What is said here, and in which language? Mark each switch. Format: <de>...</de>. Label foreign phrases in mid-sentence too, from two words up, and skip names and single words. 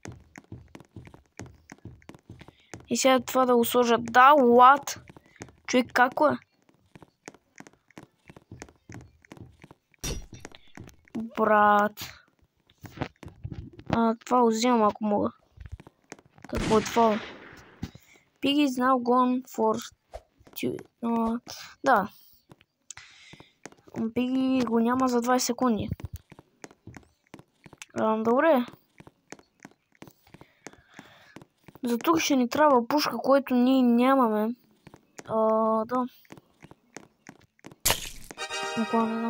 <bg>И сега това да го сложа. Да, what? Човек, како е? Брат. Това го вземам, ако мога. Какво е това?</bg> <en>Piggy is now gone for...</en> <bg>да. Piggy го няма за 20 секунди. Добре. За тук ще ни трябва пушка, което ние нямаме. Да. Буквално.</bg>